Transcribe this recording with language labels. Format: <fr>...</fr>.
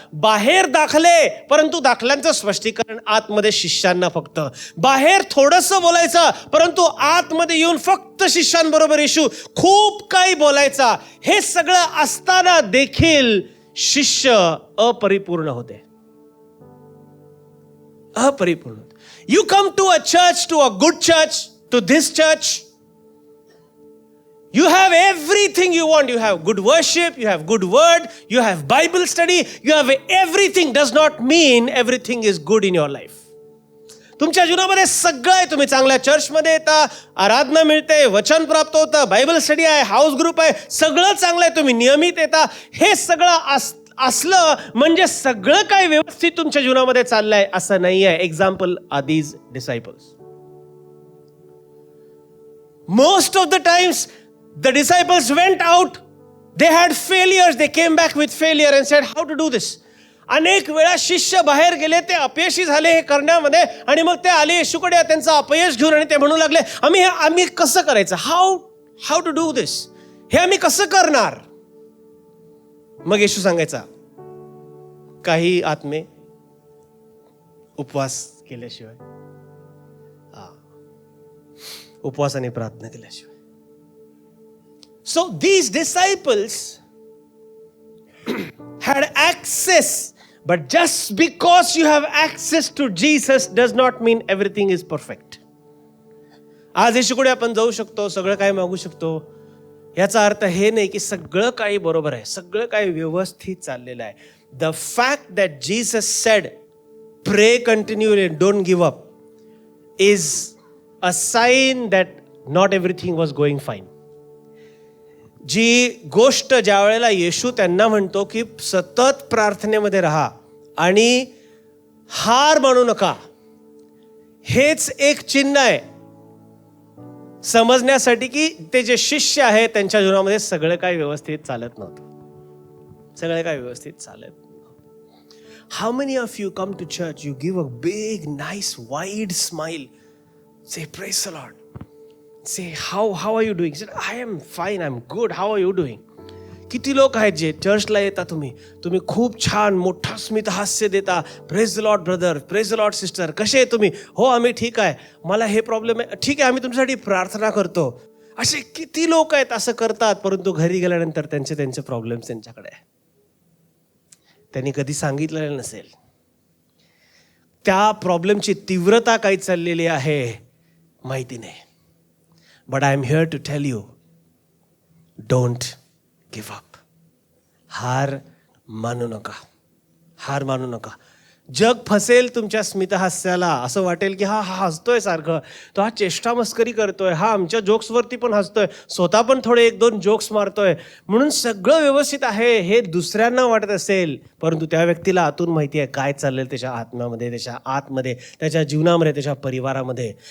<mr>बाहेर दाखले, परंतु दाखल्यांचं स्पष्टीकरण आतमध्ये शिष्यांना. फक्त बाहेर थोडंसं बोलायचं, परंतु आतमध्ये येऊन फक्त शिष्यांबरोबर येशू खूप काही बोलायचा. हे सगळं असताना देखील शिष्य अपरिपूर्ण होते. अपरिपूर्ण.</mr> <en>You come to a church, to a good church, to this church. You have everything you want. You have good worship, you have good word, you have Bible study, you have everything. Does not mean everything is good in your life.</en> <mr>तुमच्या जीवनामध्ये सगळं आहे. तुम्ही चांगल्या चर्चमध्ये येता, आराधना मिळते, वचन प्राप्त होतं, बायबल स्टडी आहे, हाऊस ग्रुप आहे, सगळं चांगलं आहे. तुम्ही नियमित येता. हे सगळं असलं म्हणजे सगळं काही व्यवस्थित तुमच्या जीवनामध्ये चाललंय असं नाही आहे.</mr> <en>Example are these disciples. Most of the times the disciples went out, they had failures, they came back with failure and said how to do this.</en> <mr>अनेक वेळा शिष्य बाहेर गेले, ते अपयशी झाले हे करण्यामध्ये, आणि मग ते आले येशूकडे त्यांचं अपयश घेऊन, आणि ते म्हणू लागले आम्ही कसं करायचं,</mr> <en>how to do this,</en> <mr>हे आम्ही कसं करणार. मग येशू सांगायचा, काही आत्मे उपवास केल्याशिवाय, उपवास आणि प्रार्थना केल्याशिवाय.</mr> <en>So these disciples had access, but just because you have access to Jesus does not mean everything is perfect.</en> <mr>आज येशूकडे आपण जाऊ शकतो, सगळं काय मागू शकतो, याचा अर्थ हे नाही की सगळं काही बरोबर आहे, सगळं काही व्यवस्थित चाललेलं आहे.</mr> <en>The fact that Jesus said pray continuously, don't give up, is a sign that not everything was going fine.</en> <mr>जी गोष्ट ज्या वेळेला येशू त्यांना म्हणतो की सतत प्रार्थनेमध्ये राहा आणि हार मानू नका, हेच एक चिन्ह आहे समजण्यासाठी की ते जे शिष्य आहे त्यांच्या जीवनामध्ये सगळं काही व्यवस्थित चालत नव्हतं, सगळं काही व्यवस्थित चालत नव्हतं.</mr> <en>How many of you come to church, you give a big nice wide smile, say praise the Lord, say how are you doing? Said, I am fine, I'm good, how are you doing?</en> <mr>किती लोक आहेत जे चर्चला येता, तुम्ही खूप छान मोठा स्मित हास्य देता,</mr> <en>praise the Lord brother, praise the Lord sister,</en> <mr>कसे आहे तुम्ही, हो आम्ही ठीक आहे, मला हे प्रॉब्लेम आहे, ठीक आहे आम्ही तुमच्यासाठी प्रार्थना करतो. असे किती लोक आहेत असं करतात, परंतु घरी गेल्यानंतर त्यांचे प्रॉब्लेम्स त्यांच्याकडे आहे, त्यांनी कधी सांगितलेलं नसेल. त्या प्रॉब्लेमची तीव्रता काय चाललेली आहे माहिती नाही.</mr> <en>But I am here to tell you, don't give up.</en> <mr>हार मानू नका, हार मानू नका. जग फसेल तुमच्या स्मितहास्याला, असं वाटेल की हा हसतोय सारखं, तो हा चेष्टा मस्करी करतोय, हा आमच्या जोक्सवरती पण हसतोय, स्वतः पण थोडे 1-2 जोक्स मारतोय, म्हणून सगळं व्यवस्थित आहे हे दुसऱ्यांना वाटत असेल, परंतु त्या व्यक्तीला आतून माहिती आहे काय चाललेलं त्याच्या आत्म्यामध्ये, त्याच्या आतमध्ये, त्याच्या जीवनामध्ये, त्याच्या परिवारामध्ये.</mr>